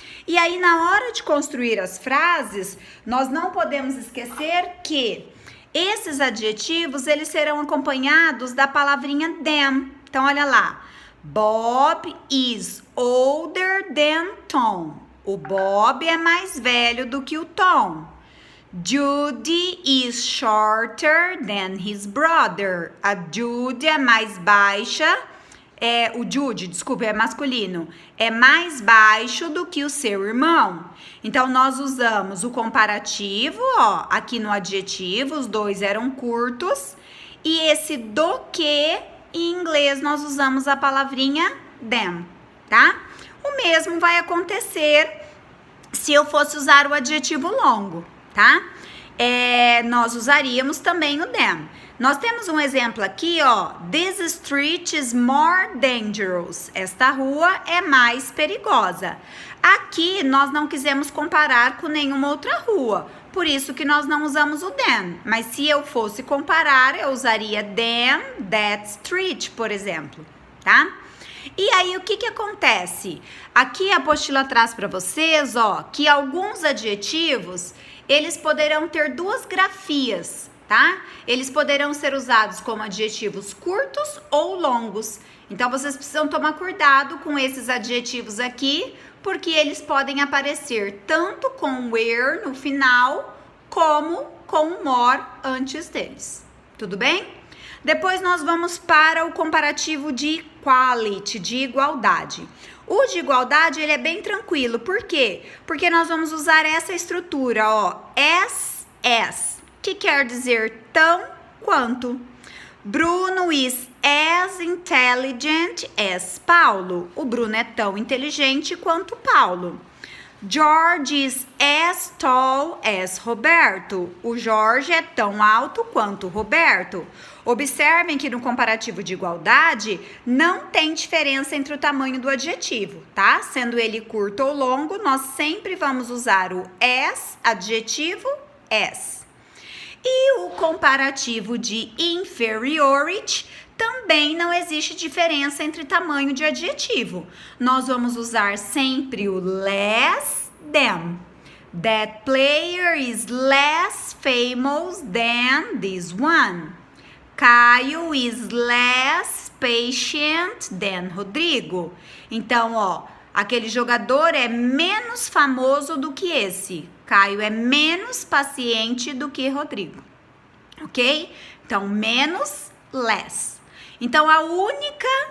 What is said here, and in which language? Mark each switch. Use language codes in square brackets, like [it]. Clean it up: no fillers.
[pt] E aí, na hora de construir as frases, nós não podemos esquecer que esses adjetivos, eles serão acompanhados da palavrinha than. Então, olha lá. [en] Bob is older than Tom. [pt] O Bob é mais velho do que o Tom. [en] Judy is shorter than his brother. [pt] A Judy é mais baixa. O Jude, desculpa, é masculino. É mais baixo do que o seu irmão. Então, nós usamos o comparativo, ó, aqui no adjetivo, os dois eram curtos. E esse do que, em inglês, nós usamos a palavrinha than, tá? O mesmo vai acontecer se eu fosse usar o adjetivo longo, tá? Nós usaríamos também o than. Nós temos um exemplo aqui, ó. [en] This street is more dangerous. [pt] Esta rua é mais perigosa. Aqui, nós não quisemos comparar com nenhuma outra rua. Por isso que nós não usamos o than. Mas se eu fosse comparar, eu usaria [en] than that street, [pt] por exemplo, tá? E aí, o que acontece? Aqui a apostila traz para vocês, ó, que alguns adjetivos, eles poderão ter duas grafias, tá? Eles poderão ser usados como adjetivos curtos ou longos. Então, vocês precisam tomar cuidado com esses adjetivos aqui, porque eles podem aparecer tanto com where no final, como com more antes deles. Tudo bem? Depois nós vamos para o comparativo de equality, de igualdade. O de igualdade, ele é bem tranquilo. Por quê? Porque nós vamos usar essa estrutura, ó, as, que quer dizer tão quanto. [en] Bruno is as intelligent as Paulo. [pt] O Bruno é tão inteligente quanto Paulo. [en] George is as tall as Roberto. [pt] O Jorge é tão alto quanto o Roberto. Observem que no comparativo de igualdade não tem diferença entre o tamanho do adjetivo, tá? Sendo ele curto ou longo, nós sempre vamos usar o as, adjetivo, as. E o comparativo de inferiority, também não existe diferença entre tamanho de adjetivo. Nós vamos usar sempre o less than. [en] That player is less famous than this one. Caio is less patient than Rodrigo. [pt] Então, ó, aquele jogador é menos famoso do que esse. Caio é menos paciente do que Rodrigo. Ok? Então, menos, less. Então, a única